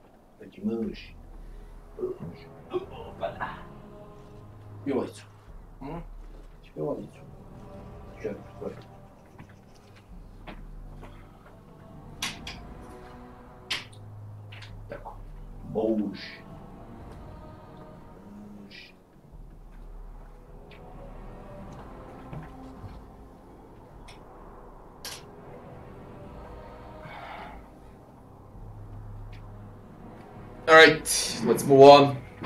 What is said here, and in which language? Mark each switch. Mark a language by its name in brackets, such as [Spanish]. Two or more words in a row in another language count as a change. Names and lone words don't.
[Russian] Taki mush. Опа-на. Пивайцу. Пивайцу. Сейчас посмотрим. Так. Mush. [English] Alright, let's move on.